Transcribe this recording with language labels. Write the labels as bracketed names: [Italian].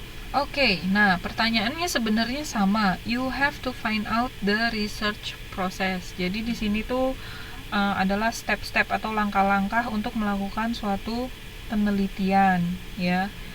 [Indonesian] Oke, nah pertanyaannya sebenarnya sama. [English] You have to find out the research process. [Indonesian] Jadi di sini tuh adalah step-step atau langkah-langkah untuk melakukan suatu penelitian, ya.